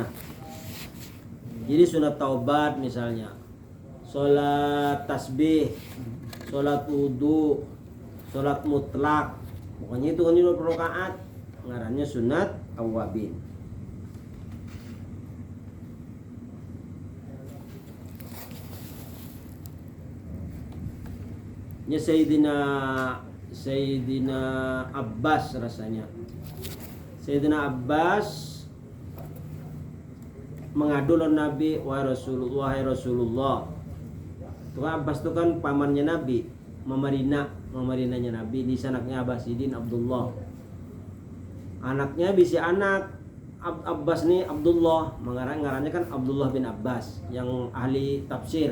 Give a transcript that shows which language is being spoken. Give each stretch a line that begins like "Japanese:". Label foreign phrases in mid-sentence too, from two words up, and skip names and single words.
Indonesian: Jadi sunat taubat misalnya, sholat tasbih, sholat wudu, sholat mutlak.
Banjar: Pokoknya itu kan 20 rakaat. Ngarannya sunat awabin.
Indonesian: Ini Sayyidina Abbas rasanya.
Banjar: Sayyidina Abbas mengadu lawan Nabi, wahai Rasulullah.
Indonesian: Itu kan Abbas itu kan pamannya Nabi, memarinanya Nabi. Di anaknya Abbasidin Abdullah. Anaknya bisa anak Abbas nih Abdullah, ngarannya kan Abdullah bin Abbas yang ahli tafsir.